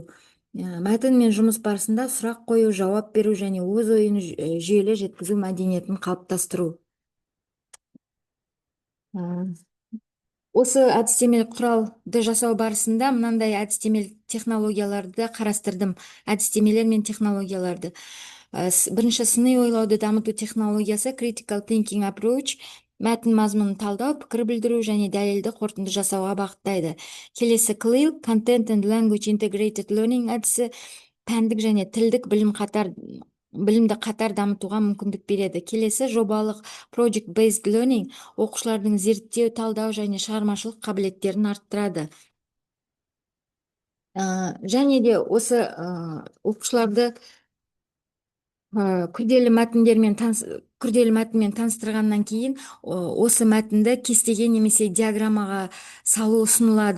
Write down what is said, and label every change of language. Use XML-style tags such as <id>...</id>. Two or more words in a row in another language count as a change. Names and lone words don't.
<kk>Мәтінмен жұмыс барысында сұрақ қою, жауап беру және өз ойын жүйелі жеткізу мәдениетін қалыптастыру. Осы әдістемелік құралды жасау барысында мынандай әдістемелік технологияларды қарастырдым. Әдістемелер мен технологияларды. Бірінші, сыни ойлауды дамыту технологиясы</kk> <en>critical thinking approach,</en> <kk>мәтін мазмұнын талдау, пікір білдіру және дәлелді қорытынды жасауға бағыттайды. Келесі,</kk> <en>CLIL content and language integrated learning</en> <kk>әдісі пәндік және тілдік білімді қатар дамытуға мүмкіндік береді. Келесі, жобалық</kk> <en>project based learning</en> <kk>оқушылардың зерттеу, талдау және шығармашылық қабілеттерін арттырады. Және де осы оқушыларды күрделі мәтінмен таныстырғаннан кейін осы мәтінді кестеге немесе диаграммаға салу ұсынылады.</kk>